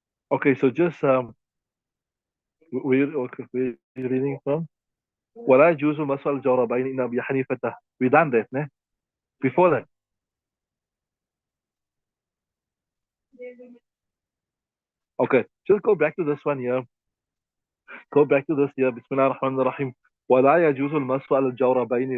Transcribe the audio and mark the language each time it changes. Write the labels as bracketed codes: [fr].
[en] Okay, so just where you reading from? [ar] ولا يجوز مسح الجوربين إن أبي حنيفة. [en] We done that, ne? Before that. Okay, just go back to this one here. Go back to this here. Bismillah ar-Rahman ar-Rahim. [ar] ولا يجوز المسح على الجوربين.